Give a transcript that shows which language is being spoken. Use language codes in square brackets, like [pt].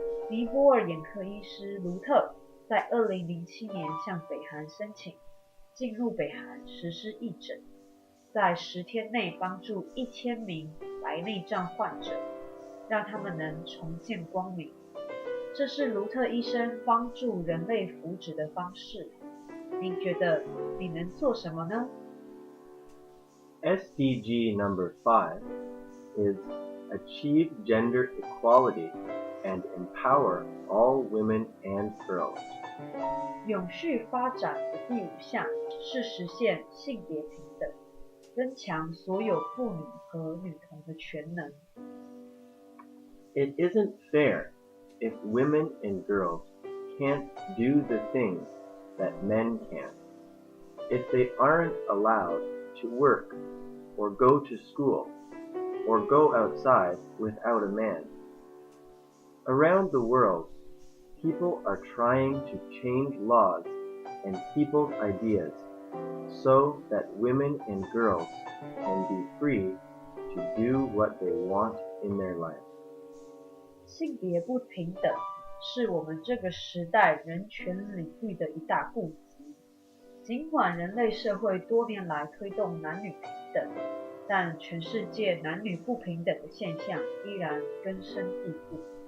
[zh] 尼泊尔眼科医师卢特在2007年向北韩申请进入北韩实施义诊，在10天内帮助1000名白内障患者，让他们能重见光明。这是卢特医生帮助人类福祉的方式。您觉得你能做什么呢？ [en] SDG number 5 is achieve gender equality and empower all women and girls. [zh] 永续发展的第5项是实现性别平等，增强所有妇女和女童的全能。 [en] It isn't fair if women and girls can't do the things that men can, if they aren't allowed to work, or go to school, or go outside without a man. Around the world, people are trying to change laws and people's ideas so that women and girls can be free to do what they want in their lives. [zh] 性别不平等是我们这个时代人权领域的一大痼疾。尽管人类社会多年来推动男女平等，但全世界男女不平等的现象依然根深蒂固。